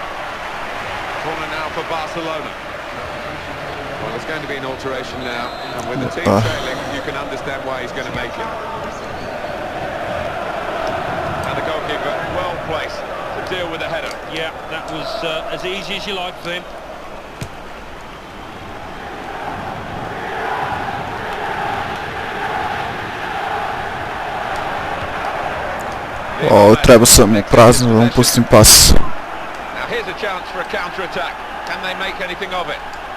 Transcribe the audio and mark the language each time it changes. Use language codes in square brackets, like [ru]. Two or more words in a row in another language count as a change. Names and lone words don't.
[en] Corner now for Barcelona. Well, there's going to be an alteration now, and with the team trailing, you can understand why he's going to make it. And the goalkeeper well placed to deal with the header. Yeah, that was as easy as you like for him. [sr] O, treba sam prazno da mu pustim pas. [en] Now here's a chance for a counter-attack. Can they make anything of it?